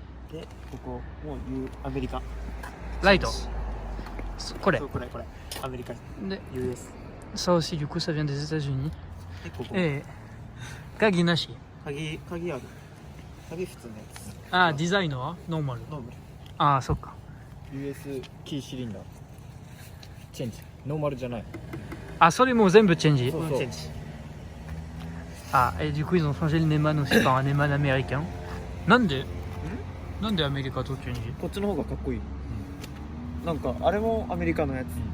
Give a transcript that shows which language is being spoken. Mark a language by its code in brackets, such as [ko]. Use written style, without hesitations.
[ja] で、ここもアメリカ。 Light. これ。そう、これ。アメリカ。で US。 [fr] Ça aussi, du coup, ça vient des États-Unis. [ja] で、ここ。 Et鍵なし。鍵ある。鍵普通のやつ。 Ah, design はノーマル。ノーマル。ああ、そっか。 US キーシリンダーチェンジノーマルじゃない。あ、それも全部チェンジ。そうチェンジ。 [fr] Ah, et du coup, ils ont changé le Neyman aussi par un Neyman américain. [ja] Nande America to change? こっちの方がかっこいい。なんかあれもアメリカのやつ。